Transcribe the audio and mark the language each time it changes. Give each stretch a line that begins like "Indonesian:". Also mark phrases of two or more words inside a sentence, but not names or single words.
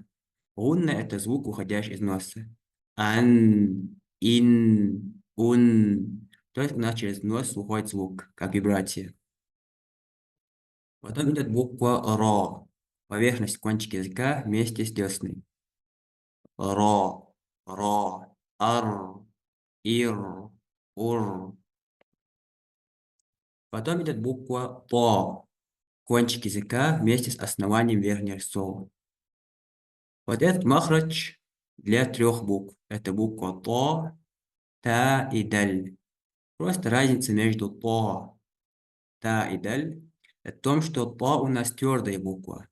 Russian: Гунна — это звук, уходящий из носа. Ан, ин, ун. То есть у нас через нос уходит звук, как вибрация. Потом идет буква ро. Поверхность кончика языка вместе с десной. Ро, ро, ар, ир, ур. Потом идет буква то. Кончик языка вместе с основанием верхнего слова. Вот этот махрач для 3 букв. Это буква то, та и даль. Просто разница между то, та и даль в том, что то у нас твердая буква.